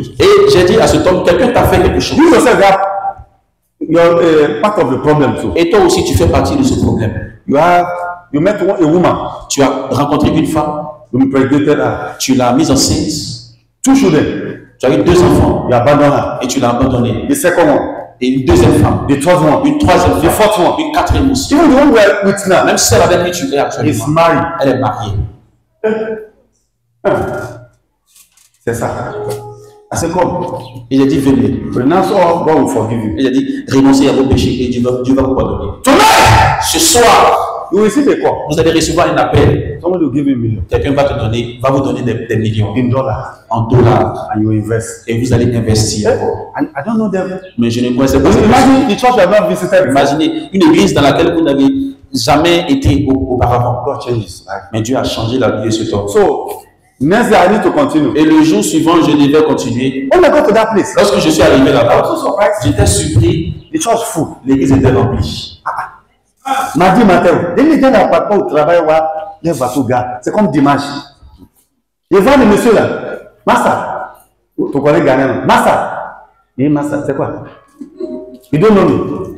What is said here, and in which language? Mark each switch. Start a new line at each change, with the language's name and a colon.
French: Et j'ai dit à cet homme, quelqu'un t'a fait quelque chose.
English: You yourself are you're part of the problem too.
French: Et toi aussi, tu fais partie de ce problème.
English: You met a woman.
French: Tu as rencontré une femme,
English: You impregnated her.
French: tu l'as mise enceinte,
English: 2 children.
French: tu as eu 2 enfants
English: You abandon her.
French: et tu l'as abandonnée.
English: The second one.
French: Et une deuxième femme,
English: The third one.
French: une troisième
English: The
French: femme,
English: fourth one.
French: une quatrième aussi.
English: Even the one we are with now.
French: Même celle avec qui tu es
English: Is
French: actuellement,
English: married.
French: elle est mariée. C'est ça. C'est comme. Il a dit, venez.
English: Renounce all, God will forgive you.
French: Il a dit, renoncez à vos péchés et Dieu va vous pardonner.
English: Tonight,
French: Ce soir,
English: you will receive a call.
French: vous allez recevoir un appel.
English: Somebody will give you $1 million
French: Quelqu'un va vous donner des millions
English: in dollars,
French: en dollars
English: and you will invest.
French: et vous allez investir.
English: And I don't know them.
French: Mais je ne connaissais pas cette personne.
English: Imagine the church you have not visited.
French: Imaginez une église dans laquelle vous n'avez jamais été auparavant.
English: God changes his life.
French: Mais Dieu a changé la vie de cet homme.
English: So, next day I need to continue.
French: Et le jour suivant, je devais continuer.
English: When I got to that place,
French: Lorsque je suis arrivé
English: I was
French: là-bas,
English: so surprised.
French: j'étais surpris.
English: The church full.
French: L'église était remplie. Mardi matin, les gens n'ont pas au travail, les bateaux gars. C'est comme dimanche. Je vois le monsieur là. Massa. Tu connais Ghanéen. Massa. Il dit Massa, c'est quoi?
English: You don't know me.